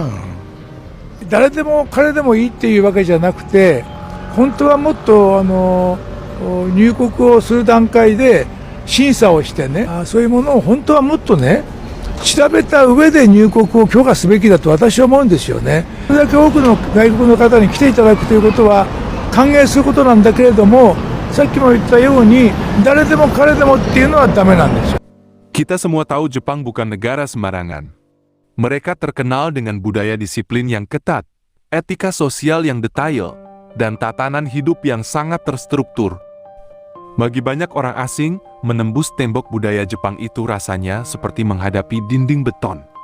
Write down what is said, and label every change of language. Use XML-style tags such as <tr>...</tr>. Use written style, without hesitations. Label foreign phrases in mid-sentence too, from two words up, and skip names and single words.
<ja>誰でも彼でもいいっていうわけじゃなくて、本当はもっと入国をする段階で審査をしてね、そういうものを本当はもっとね、調べた上で入国を許可すべきだと私は思うんですよね。それだけ多くの外国の方に来ていただくということは歓迎することなんだけれども、さっきも言ったように誰でも彼でもっていうのはダメなんですよ。</ja> <id>Kita semua tahu Jepang bukan negara sembarangan. Mereka terkenal dengan budaya disiplin yang ketat, etika sosial yang detail, dan tatanan hidup yang sangat terstruktur. Bagi banyak orang asing, menembus tembok budaya Jepang itu rasanya seperti menghadapi dinding beton.</id>